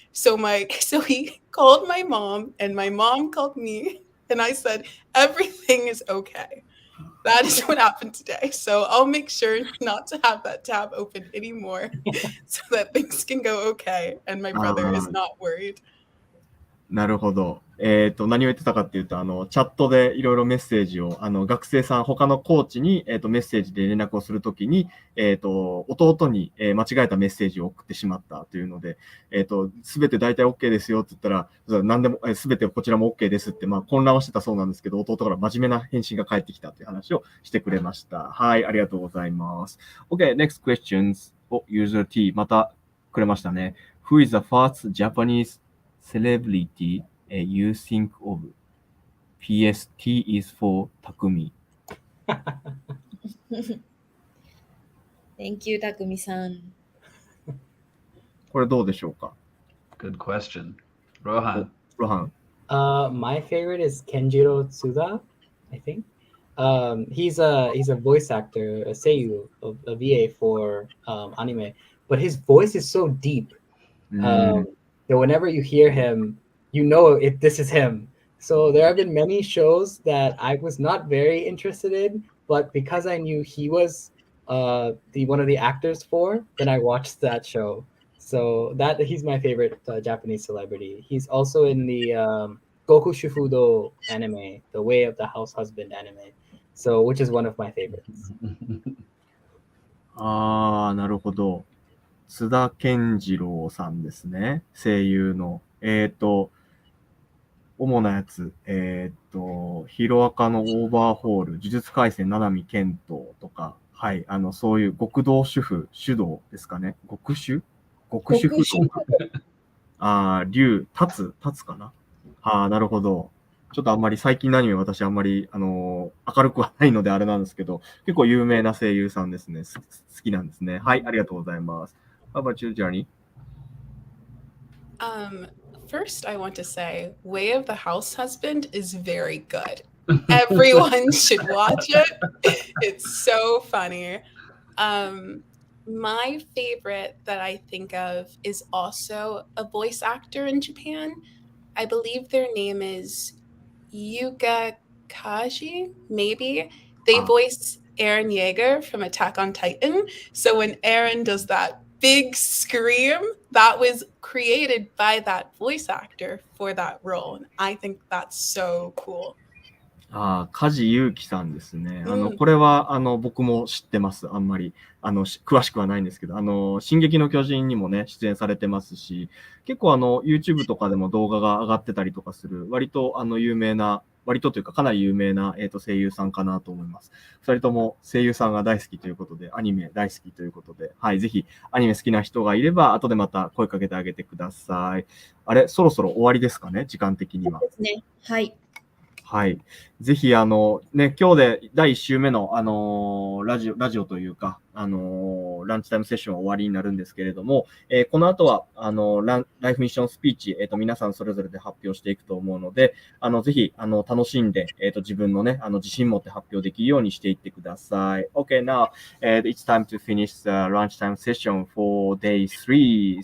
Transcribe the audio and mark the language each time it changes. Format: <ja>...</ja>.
<en>So he called my mom and my mom called me and I said, everything is okay. That is what happened today. So I'll make sure not to have that tab open anymore so that things can go okay and my brother is not worried.</en> <ja>なるほど。何を言ってたかっていうと、チャットでいろいろメッセージを、学生さん、他のコーチに、メッセージで連絡をするときに、弟に、間違えたメッセージを送ってしまったというので、すべて大体 OK ですよって言ったら、何でも、すべてこちらも OK ですって、混乱はしてたそうなんですけど、弟から真面目な返信が返ってきたという話をしてくれました。はい、ありがとうございます。</ja> <en>OK, next questions.</en> <ja>User T、またくれましたね。</ja> <en>Who is the first Japanese celebrity you think of? PS, T is for Takumi. Thank you, Takumi-san.</en> <ja>これどうでしょうか？</ja> <en>Good question. Rohan. Rohan. My favorite is Kenjiro Tsuda, I think. He's a voice actor, a seiyuu, a VA for anime, but his voice is so deep that whenever you hear him, you know if this is him. So there have been many shows that I was not very interested in, but because I knew he was one of the actors for, then I watched that show. So he's my favorite Japanese celebrity. He's also in the Goku Shufudo anime, the Way of the House Husband anime, so which is one of my favorites.</en> <ja>なるほど。津田健次郎さんですね。声優の。主なやつ。ヒロアカのオーバーホール、呪術廻戦七海剣闘とか、はい、そういう極道主道ですかね。極主不動。竜、立つかな。なるほど。ちょっとあんまり最近のアニメ私あんまり、明るくはないのであれなんですけど、結構有名な声優さんですね。好きなんですね。はい、ありがとうございます。</ja> <en>How about you, Journey? First, I want to say, Way of the House Husband is very good. Everyone should watch it. It's so funny. My favorite that I think of is also a voice actor in Japan. I believe their name is Yuga Kaji, maybe. They voice Eren Yeager from Attack on Titan. So when Eren does that big scream, that was created by that voice actor for that role. And I think that's so cool.</en> <ja>梶裕貴さんですね。これは、僕も知ってます。あんまり、詳しくはないんですけど、進撃の巨人にもね、出演されてますし、結構YouTube とかでも動画が上がってたりとかする、割と有名な割とというかかなり有名な、声優さんかなと思います。2人とも声優さんが大好きということで、アニメ大好きということで、はい、ぜひアニメ好きな人がいれば、後でまた声かけてあげてください。あれ、そろそろ終わりですかね、時間的には。そうですね。はい。はい。ぜひ、今日で第1週目の、ラジオというか、ランチタイムセッションは終わりになるんですけれども、この後は、ライフミッションスピーチ、皆さんそれぞれで発表していくと思うので、ぜひ、楽しんで、自分のね、自信持って発表できるようにしていってください。</ja> <en>Okay, now, it's time to finish the lunchtime session for day 3.</en>